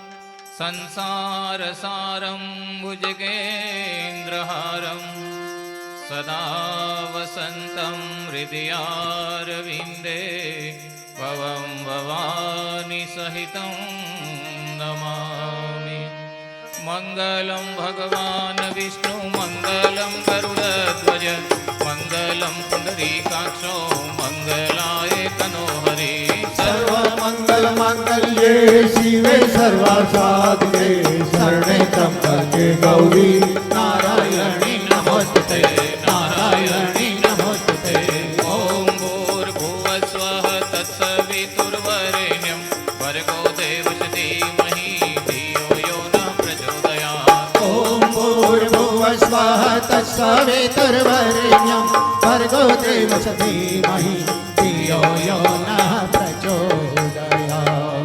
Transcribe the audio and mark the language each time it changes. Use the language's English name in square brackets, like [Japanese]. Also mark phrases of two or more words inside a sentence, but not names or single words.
[Sanskrit] संसारसारं भुजगेन्द्रहारं सदा वसन्तं हृदयारविन्दे भवं भवानी सहितं नमामि मङ्गलं भगवान् विष्णु मङ्गलं गरुडध्वज मङ्गलं पुण्डरीकाक्षो मङ्गलाय तनोहरि સર્વમંગલ માંગલ્યે શિવે સર્વાસાધકે શરણે ત્રંબકે ગૌરી નારાયણી નમોસ્તુતે નારાયણી નમોસ્તુતે ॐ भूर्भुवस्वः तत्सवितुर्वरेण्यं भर्गो देवस्य धीमहि धियो यो नः प्रचोदयात् ઓમ ભૂર્ભુવસ્વઃ તત્સવિતુર્વરેણ્યં ભર્ગો દેવસ્ય ધીમહિ ધિયો યો નઃ પ્રચોદયાત્